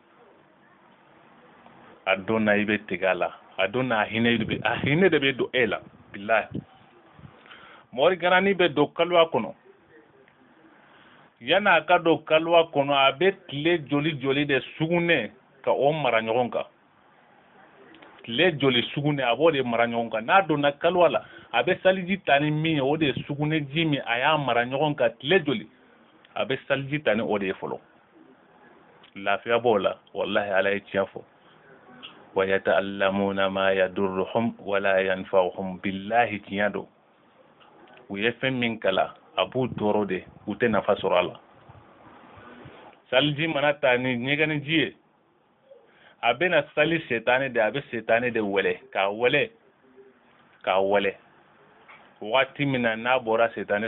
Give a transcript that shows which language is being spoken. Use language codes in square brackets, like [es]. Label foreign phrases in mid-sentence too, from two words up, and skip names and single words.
[bm] a don na i bɛ tigɛ a la a don na a hinɛ de bɛ don e la billahi mɔri ganani bɛ don kaluwa kɔnɔ yana a ka don kaluwa kɔnɔ a bɛ tile joli de sugunɛ ka o mara ɲɔgɔn kan tile joli sugunɛ a b'o de mara ɲɔgɔn kan n'a donna kaluwa la a bɛ saliji ta ni min ye o de ye sugunɛ ji min a y'a mara ɲɔgɔn kan tile joli a bɛ saliji ta ni o de ye fɔlɔ lafiya b'o la wallahi ala ye tiɲɛ fɔ [ar] ويتعلمون ما يضرهم ولا ينفعهم [bm] billahi tiɲɛ don u ye fɛn min kala a b'u tɔɔrɔ de u tɛ nafa sɔrɔ a la saliji mana ta ni ɲɛgɛnni ji ye a bɛna sali setane de a bɛ setane de wɛlɛ k'a wɛlɛ waati min na n'a bɔra setane